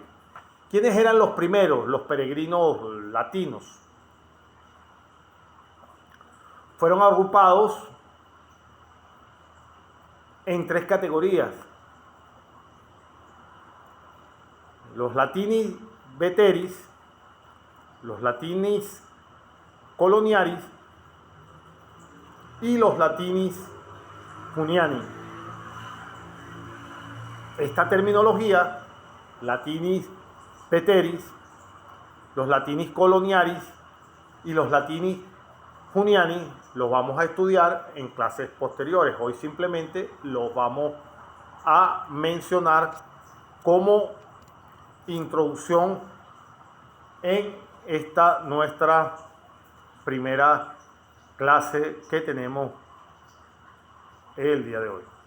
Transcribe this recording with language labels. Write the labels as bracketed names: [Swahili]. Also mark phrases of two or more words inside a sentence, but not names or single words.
[Spanish] ¿Quiénes eran los primeros, los peregrinos latinos? Fueron agrupados en tres categorías: los [Latin] latinis veteris, [Spanish] los [Latin] latinis coloniaris [Spanish] y los [Latin] latinis juniani. [Spanish] Esta terminología, [Latin] latinis veteris, [Spanish] los [Latin] latinis coloniaris [Spanish] y los [Latin] latinis juniani, [Spanish] los vamos a estudiar en clases posteriores. Hoy simplemente los vamos a mencionar como introducción en esta nuestra primera clase que tenemos el día de hoy.